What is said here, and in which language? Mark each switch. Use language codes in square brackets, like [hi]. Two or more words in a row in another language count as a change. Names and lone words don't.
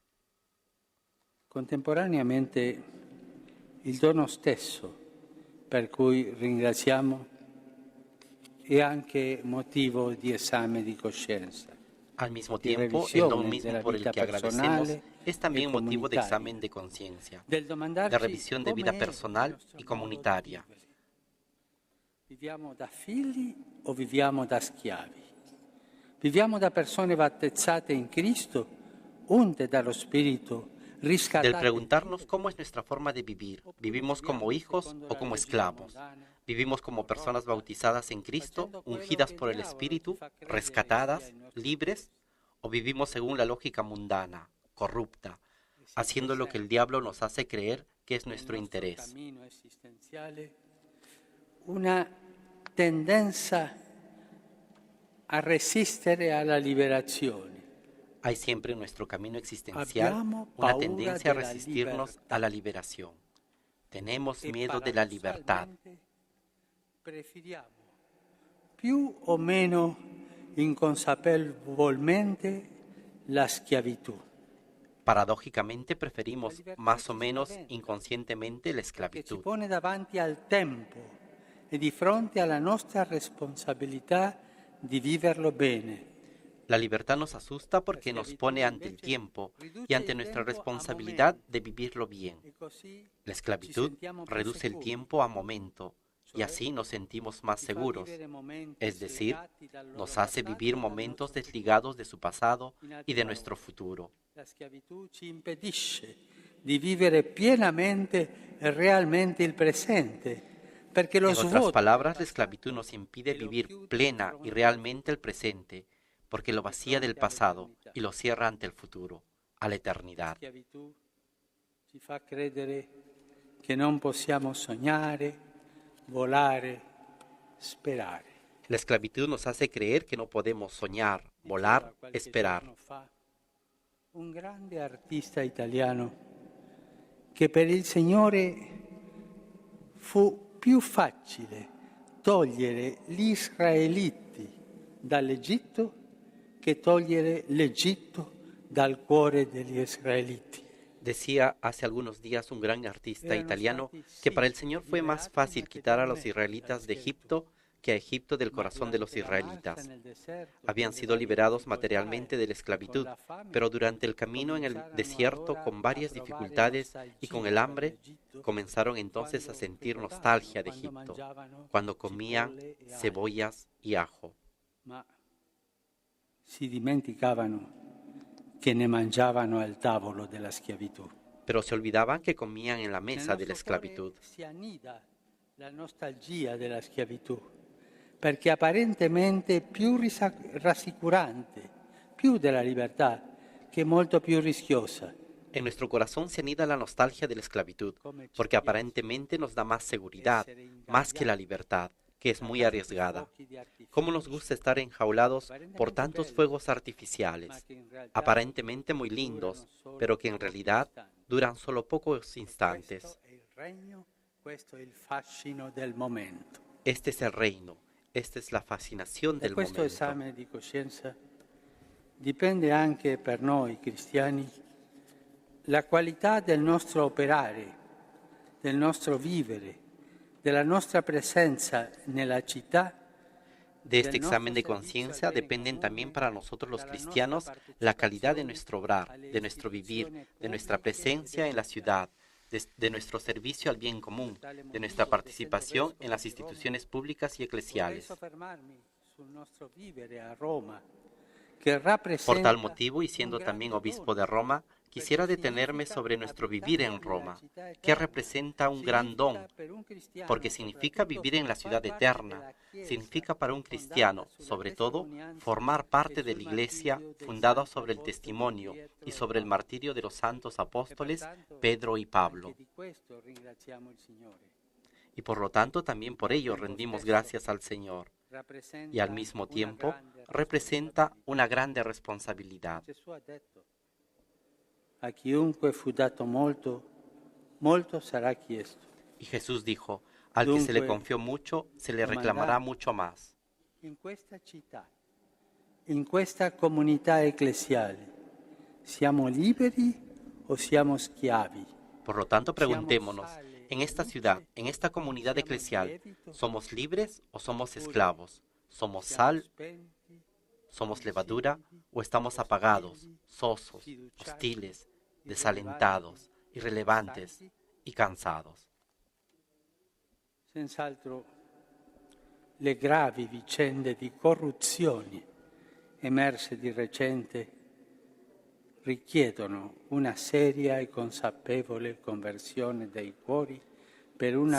[it] Contemporaneamente, il dono stesso per cui ringraziamo è anche motivo di esame di coscienza. [es] Al mismo tiempo, el don mismo por el que agradecemos es también motivo de examen de conciencia, de revisión de vida personal y comunitaria. [it] Viviamo da figli o viviamo da schiavi? Viviamo da persone battezzate in Cristo, unte dallo Spirito, riscattate. [es] Del preguntarnos cómo es nuestra forma de vivir, ¿vivimos como hijos o como esclavos? ¿Vivimos como personas bautizadas en Cristo, ungidas por el Espíritu, rescatadas, libres? ¿O vivimos según la lógica mundana, corrupta, haciendo lo que el diablo nos hace creer que es nuestro interés? [it] Una tendencia a resistere alla liberazione. [es] Hay siempre en nuestro camino existencial una tendencia a resistirnos a la liberación. Tenemos miedo de la libertad. [it] Preferiamo più o meno inconsapevolmente la schiavitù. [es] Paradójicamente preferimos más o menos inconscientemente la [it] Ci [es] esclavitud, [it] pone davanti al tempo e di fronte alla nostra responsabilità di viverlo bene. [es] La libertad nos asusta porque nos pone ante el tiempo y ante nuestra responsabilidad de vivirlo bien. La esclavitud reduce el tiempo a momento y así nos sentimos más seguros, es decir, nos hace vivir momentos desligados de su pasado y de nuestro futuro. [it] La schiavitù ci impedisce di vivere pienamente e realmente il presente, perché lo [es] En otras [it] svuoto [es] palabras, la esclavitud nos impide vivir plena y realmente el presente, porque lo vacía del pasado y lo cierra ante el futuro, a la eternidad. [it] La schiavitù ci fa credere che non possiamo sognare, volare, sperare. [es] La esclavitud nos hace creer que no podemos soñar, volar, esperar. [it] Un grande artista italiano che per il Signore fu più facile togliere gli israeliti dall'Egitto che togliere l'Egitto dal cuore degli israeliti. [es] Decía hace algunos días un gran artista italiano que para el Señor fue más fácil quitar a los israelitas de Egipto que a Egipto del corazón de los israelitas. Habían sido liberados materialmente de la esclavitud, pero durante el camino en el desierto, con varias dificultades y con el hambre, comenzaron entonces a sentir nostalgia de Egipto, cuando comían cebollas y ajo. [it] Ma si dimenticavano che ne mangiavano al tavolo della schiavitù. [es] Pero se olvidaban que comían en la mesa de la esclavitud. [it] Si annida la nostalgia della schiavitù, perché apparentemente più rassicurante, più della libertà, che molto più rischiosa. [es] En nuestro corazón se anida la nostalgia de la esclavitud, porque aparentemente nos da más seguridad, más que la libertad, que es muy arriesgada. ¿Cómo nos gusta estar enjaulados por tantos fuegos artificiales, aparentemente muy lindos, pero que en realidad duran solo pocos instantes? Este es el reino, esta es la fascinación del [it] momento. Da questo [es] momento. [it] esame di coscienza dipende anche per noi cristiani la qualità del nostro operare, del nostro vivere, della nostra presenza nella città. [es] De este examen de conciencia dependen también para nosotros los cristianos la calidad de nuestro obrar, de nuestro vivir, de nuestra presencia en la ciudad, de nuestro servicio al bien común, de nuestra participación en las instituciones públicas y eclesiales. que Por tal [it] rappresenta [es] motivo, y [it] un [es] siendo [it] grande [es] también obispo [it] dono, [es] de Roma, quisiera [it] perché [es] detenerme [it] significa [es] sobre nuestro vivir en [it] abitare nella [es] Roma, [it] città [es] que [it] eterna. [es] representa un gran [it] Significa [es] don, [it] per un [es] porque [it] cristiano [es] significa [it] soprattutto [es] vivir en la [it] far [es] ciudad [it] parte [es] eterna, [it] della Chiesa [es] significa para un [it] fondata [es] cristiano, [it] sulla [es] sobre todo, [it] testimonianza [es] formar [it] e [es] parte de [it] sul [es] la iglesia [it] martirio dei [es] fundada [it] santi [es] sobre el [it] apostoli [es] testimonio y [it] Pietro e [es] sobre el [it] Paolo. [es] martirio de los santos [it] E [es] apóstoles [it] pertanto [es] Pedro y [it] anche [es] Pablo. [it] di questo ringraziamo il Signore. [es] Y por lo tanto también por [it] Al [es] ello [it] tempo [es] rendimos [it] stesso [es] gracias al Señor. Y al [it] rappresenta [es] mismo [it] una [es] tiempo [it] grande [es] representa [it] responsabilità. [es] una grande responsabilidad. [it] Gesù ha detto: a chiunque fu dato molto, molto sarà chiesto. [es] Y Jesús dijo, al que se le [it] Dunque, [es] confió mucho, se le reclamará [it] domandate, [es] mucho más. [it] in questa città, in questa comunità ecclesiale, siamo liberi o siamo schiavi? [es] Por lo tanto, [it] Siamo [es] preguntémonos, [it] sale [es] en [it] e [es] esta ciudad, [it] luce [es] en esta [it] o [es] comunidad [it] siamo [es] eclesial, [it] lievito [es] ¿somos libres o somos [it] oppure [es] esclavos? ¿Somos [it] siamo [es] sal, [it] spenti, [es] somos levadura [it] insipidi, [es] o estamos apagados, [it] ostili, [es] sosos, [it] sfiduciati, [es] hostiles, [it] irrilevanti, [es] desalentados, irrelevantes [it] stanchi? [es] y cansados? [it] Senz'altro le gravi vicende di corruzioni emerse di recente richiedono una seria e consapevole conversione dei cuori per una